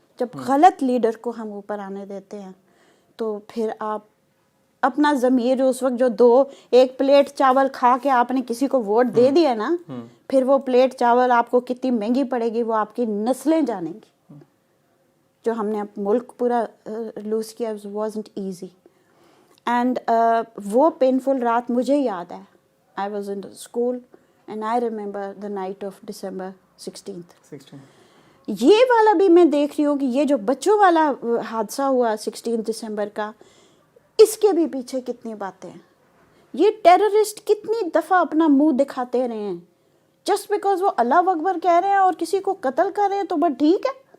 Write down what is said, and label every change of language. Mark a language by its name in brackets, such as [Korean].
[Urdu] جب غلط لیڈر کو ہم اوپر آنے دیتے ہیں تو پھر آپ اپنا ضمیر, اس وقت جو ایک پلیٹ چاول کھا کے آپ نے کسی کو ووٹ دے دیا نا, پھر وہ پلیٹ چاول آپ کو کتنی مہنگی پڑے گی, وہ آپ کی نسلیں جانیں گی. جو ہم نے ملک پورا لوز کیا, [English] wasn't easy. [Urdu] اینڈ وہ پینفل رات مجھے یاد ہے. [English] I was in the school and I remember the night of December 16th. [Urdu] یہ والا بھی میں دیکھ رہی ہوں کہ یہ جو بچوں والا حادثہ ہوا 16 دسمبر کا, اس کے بھی پیچھے کتنی باتیں ہیں. یہ ٹیررسٹ کتنی دفعہ اپنا منہ دکھاتے رہے ہیں, جسٹ بیکاز وہ اللہ اکبر کہہ رہے ہیں اور کسی کو قتل کر رہے ہیں تو بس ٹھیک ہے.